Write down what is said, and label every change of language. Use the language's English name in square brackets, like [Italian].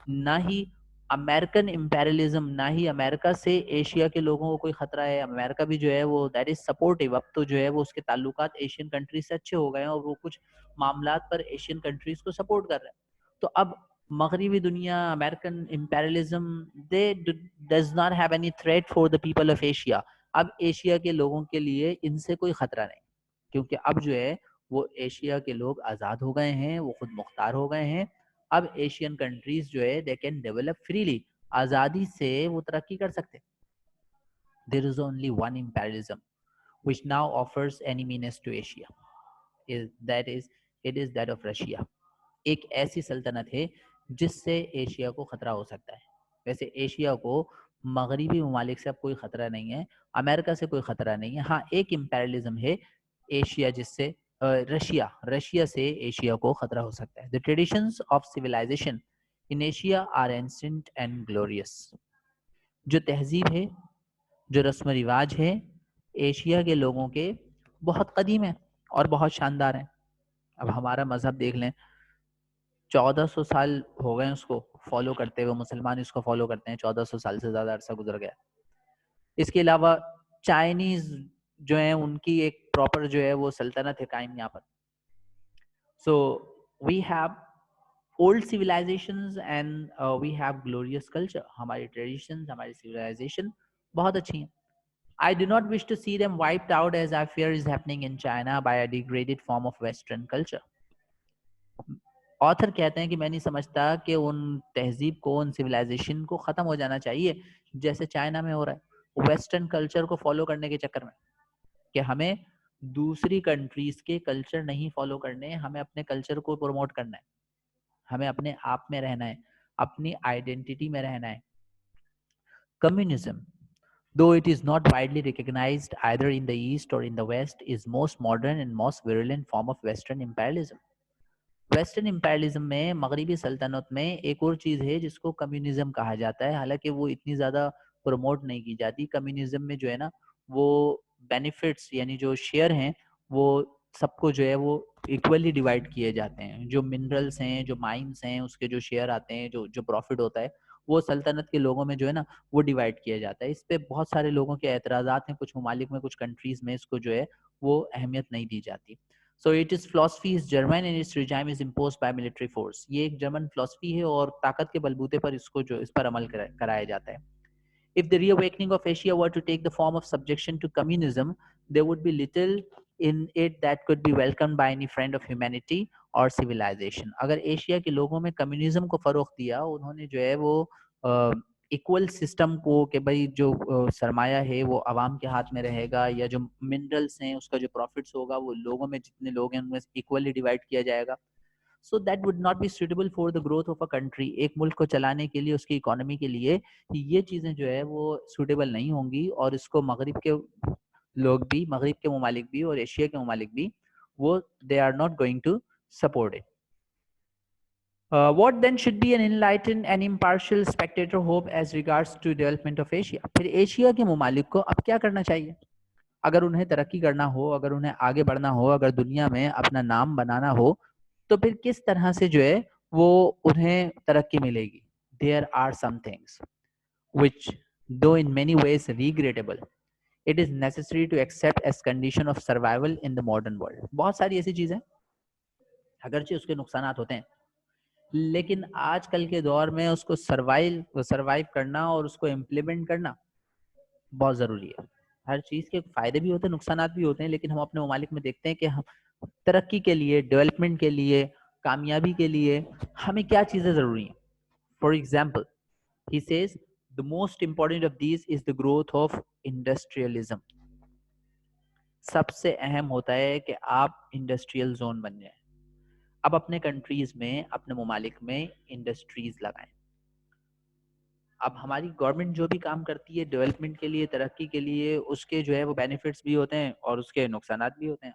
[Urdu] نہ ہی American imperialism, نہ ہی امریکہ سے ایشیا کے لوگوں کو کوئی خطرہ ہے. امریکہ بھی جو ہے وہ [English] that is supportive, [Urdu] اب تو جو ہے وہ اس کے تعلقات ایشین کنٹریز سے اچھے ہو گئے ہیں اور وہ کچھ معاملات پر ایشین کنٹریز کو سپورٹ کر رہے ہیں. تو اب مغربی دنیا, American imperialism, [English] they does not have any threat for the people of Asia. [Urdu] اب ایشیا کے لوگوں کے لیے ان سے کوئی خطرہ نہیں, کیونکہ اب جو ہے وہ ایشیا کے لوگ آزاد ہو گئے ہیں, وہ خود مختار ہو گئے ہیں. اب ایشین کنٹریز جو ہے [English] they can develop freely, [Urdu] آزادی سے وہ ترقی کر سکتے. [English] There is only one imperialism which now offers any menace to Asia. It is that of Russia. [Urdu] ایک ایسی سلطنت ہے جس سے ایشیا کو خطرہ ہو سکتا ہے. ویسے ایشیا کو مغربی ممالک سے اب کوئی خطرہ نہیں ہے, امریکہ سے کوئی خطرہ نہیں ہے. ہاں ایک امپیریلزم ہے ایشیا جس سے رشیا سے ایشیا کو خطرہ ہو سکتا ہے. [English] The traditions of civilization in Asia are ancient and glorious. [Urdu] جو تہذیب ہے, جو رسم و رواج ہے ایشیا کے لوگوں کے بہت قدیم ہے اور بہت شاندار ہیں. اب ہمارا مذہب دیکھ لیں, 1400 سال ہو گئے اس کو فالو کرتے ہوئے, مسلمان اس کو فالو کرتے ہیں, 1400 سال سے زیادہ عرصہ گزر گیا. اس کے علاوہ چائنیز جو ہیں ان کی ایک پراپر جو ہے وہ سلطنت ہے قائم یہاں پر. [English] So we have old civilizations and we have glorious culture. [Urdu] ہماری ٹریڈیشنز, ہماری سیویلائزیشن بہت اچھی ہیں. [English] I do not wish to see them wiped out as I fear is happening in China by a degraded form of Western culture. [Urdu] Author کہتے ہیں کہ میں نہیں سمجھتا کہ ان تہذیب کو, ان سیویلائزیشن کو ختم ہو جانا چاہیے جیسے چائنا میں ہو رہا ہے, ویسٹرن کلچر کو فالو کرنے کے چکر میں, کہ ہمیں دوسری کنٹریز کے کلچر نہیں فالو کرنے, ہمیں اپنے کلچر کو پروموٹ کرنا ہے, ہمیں اپنے آپ میں رہنا ہے, اپنی آئیڈینٹی میں رہنا ہے. [English] Communism, though it is not widely recognized either in the East or in the West, is most modern and most virulent form of Western imperialism. [Urdu] Western imperialism میں, مغربی سلطنت میں ایک اور چیز ہے جس کو کمیونزم کہا جاتا ہے, حالانکہ وہ اتنی زیادہ پروموٹ نہیں کی جاتی. کمیونزم میں جو ہے نا وہ بینیفٹس یعنی جو شیئر ہیں وہ سب کو جو ہے وہ ایکولی ڈیوائڈ کیے جاتے ہیں. جو منرلس ہیں, جو مائنس ہیں, اس کے جو شیئر آتے ہیں, جو پروفٹ ہوتا ہے وہ سلطنت کے لوگوں میں جو ہے نا وہ ڈیوائڈ کیا جاتا ہے. اس پہ بہت سارے لوگوں کے اعتراضات ہیں, کچھ ممالک میں, کچھ کنٹریز میں اس کو جو ہے وہ اہمیت نہیں دی جاتی. [English] So it is philosophy is German and its regime is imposed by military force. [Urdu] یہ ایک جرمن فلسفی ہے اور طاقت کے بلبوتے پر اس کو جو اس پر عمل کرایا جاتا ہے. [English] If the reawakening of Asia were to take the form of subjection to communism, there would be little in it that could be welcomed by any friend of humanity or civilization. [Urdu] اگر Asia کے لوگوں میں communism کو فروغ دیا, انہوں نے جو ہے وہ ایکول سسٹم کو کہ بھائی جو سرمایہ ہے وہ عوام کے ہاتھ میں رہے گا, یا جو منرلس ہیں اس کا جو پروفٹس ہوگا وہ لوگوں میں جتنے لوگ ہیں ان میں ایکولی ڈیوائڈ کیا جائے گا. [English] So that would not be suitable for the growth of a country. [Urdu] ایک ملک کو چلانے کے لیے, اس کی اکانومی کے لیے یہ چیزیں جو ہے وہ سوٹیبل نہیں ہوں گی, اور اس کو مغرب کے لوگ بھی, مغرب کے ممالک بھی اور ایشیا کے ممالک بھی وہ [English] they are not going to support it. What then should be an enlightened and impartial spectator hope as regards to development of Asia? [Urdu] پھر ایشیا کے ممالک کو اب کیا کرنا چاہیے اگر انہیں ترقی کرنا ہو, اگر انہیں آگے بڑھنا ہو, اگر دنیا میں اپنا نام بنانا ہو, تو پھر کس طرح سے جو ہے وہ انہیں ترقی ملے گی؟ [English] There are some things which, though in many ways regrettable, it is necessary to accept as condition of survival in the modern world. [Urdu] بہت ساری ایسی چیزیں اگرچہ اس کے نقصانات ہوتے ہیں لیکن آج کل کے دور میں اس کو سروائیو کرنا اور اس کو امپلیمنٹ کرنا بہت ضروری ہے. ہر چیز کے فائدے بھی ہوتے ہیں نقصانات بھی ہوتے ہیں, لیکن ہم اپنے ممالک میں دیکھتے ہیں کہ ہم ترقی کے لیے, ڈیولپمنٹ کے لیے, کامیابی کے لیے ہمیں کیا چیزیں ضروری ہیں. [English] For example he says the most important of these is the growth of industrialism. [Urdu] سب سے اہم ہوتا ہے کہ آپ انڈسٹریل زون بن جائیں. اب اپنے کنٹریز میں, اپنے ممالک میں انڈسٹریز لگائیں. اب ہماری گورنمنٹ جو بھی کام کرتی ہے ڈیولپمنٹ کے لیے, ترقی کے لیے, اس کے جو ہے وہ بینیفٹس بھی ہوتے ہیں اور اس کے نقصانات بھی ہوتے ہیں.